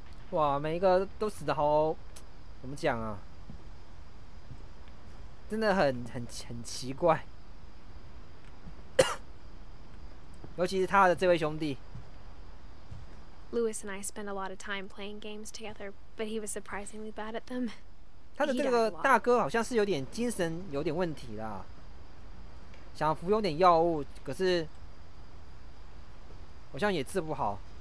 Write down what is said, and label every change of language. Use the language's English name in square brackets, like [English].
[Chinese] 哇，每一个都死得好，怎么讲啊？真的很奇怪，尤其是他的这位兄弟。 [English] Lewis and I spent a lot of time playing games together, but he was surprisingly bad at them. [Chinese] 他的这个大哥好像是有点精神有点问题啦，想服用点药物，可是好像也治不好。